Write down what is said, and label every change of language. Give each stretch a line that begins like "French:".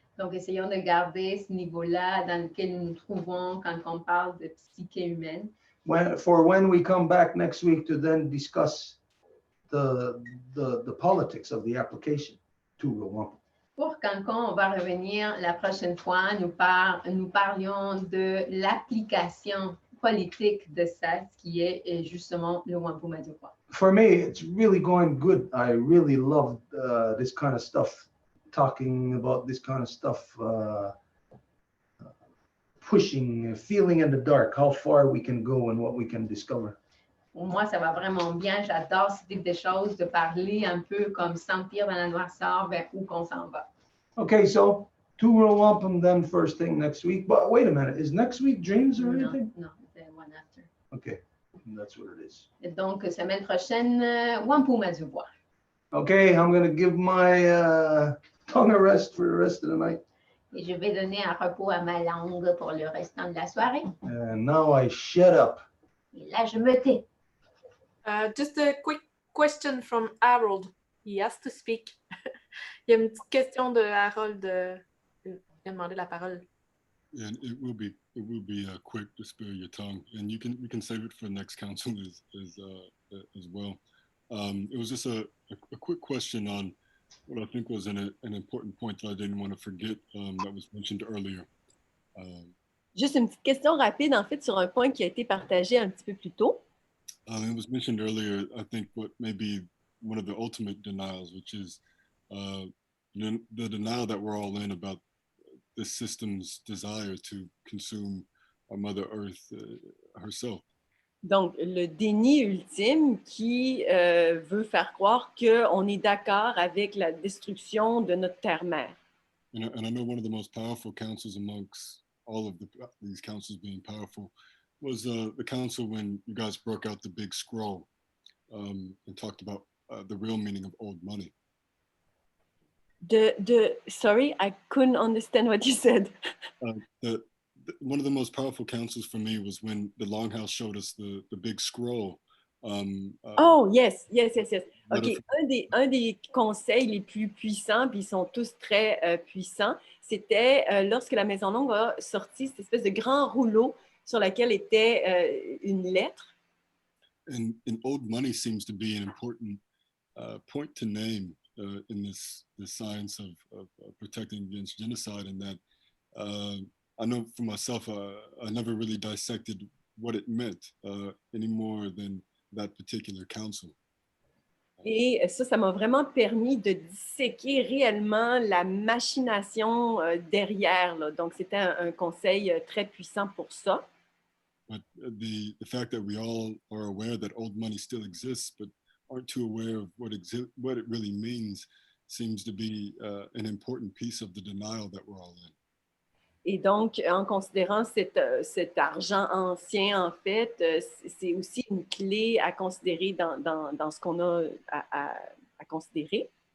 French: Donc, essayons de garder ce niveau-là dans lequel nous nous trouvons quand on parle de psyché humaine.
English: When we come back next week to then discuss the politics of the application to Row Wampum.
French: Pour quand on va revenir la prochaine fois, nous parlions de l'application politique de ça, qui est justement le wampum à Deux Voies.
English: For me, it's really going good. I really love this kind of stuff, talking about this kind of stuff, pushing, feeling in the dark, how far we can go and what we can discover.
French: Pour moi, ça va vraiment bien. J'adore ce type de choses, de parler un peu comme sentir dans la noirceur vers où qu'on s'en va.
English: Okay, so Row Wampum then first thing next week. But wait a minute, is next week dreams or anything?
French: Non, c'est
English: one after. Okay, that's what it is.
French: Et donc, semaine prochaine, wampum à Deux Voies.
English: Okay, I'm going to give my tongue a rest for the rest of the night.
French: Et je vais donner un repos à ma langue pour le restant de la soirée.
English: And now I shut up.
French: Et là, je me tais.
English: Just a quick question from Harold. He has to speak.
French: Il y a une petite question de Harold. Il a demandé la parole.
English: And it will be quick to spare your tongue, and we can save it for the next council as well. It was just a quick question on what I think was an important point that I didn't want to forget that was mentioned earlier.
French: Juste une petite question rapide, en fait, sur un point qui a été partagé un petit peu plus tôt.
English: It was mentioned earlier, I think, what may be one of the ultimate denials, which is the denial that we're all in about the system's desire to consume our Mother Earth herself.
French: Donc, le déni ultime qui veut faire croire qu'on est d'accord avec la destruction de notre terre-mère.
English: And I know one of the most powerful councils amongst all of these councils being powerful was the council when you guys broke out the big scroll and talked about the real meaning of old money. Sorry, I couldn't understand what you said. One of the most powerful councils for me was when the Longhouse showed us the big scroll. Oh, yes.
French: OK, un des conseils les plus puissants, puis ils sont tous très puissants, c'était lorsque la Maison Longue a sorti cette espèce de grand rouleau sur lequel était une lettre.
English: And old money seems to be an important point to name in this science of protecting against genocide, and that I know for myself, I never really dissected what it meant any more than that particular council.
French: Et ça m'a vraiment permis de disséquer réellement la machination derrière. Là. Donc, c'était un conseil très puissant pour ça.
English: But the fact that we all are aware that old money still exists, but aren't too aware of what it really means, seems to be an important piece of the denial that we're all in.
French: Et donc, en considérant cet argent ancien, en fait, c'est aussi une clé à considérer dans ce qu'on a à considérer.